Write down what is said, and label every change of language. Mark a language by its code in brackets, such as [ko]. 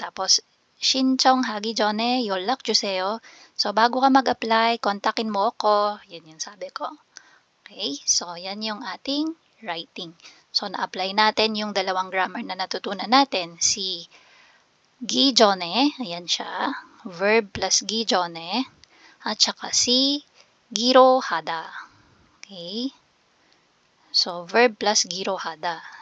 [ko] Tapos, 신청하기 전에 연락 주세요. [tl] So, bago ka mag-apply, kontakin mo ako. Yan yung sabi ko. Okay? So, yan yung ating writing. So, na-apply natin yung dalawang grammar na natutunan natin. Si 기전에, ayan siya. Verb plus 기전에. At saka si 기로하다. Okay? So, verb plus 기로하다.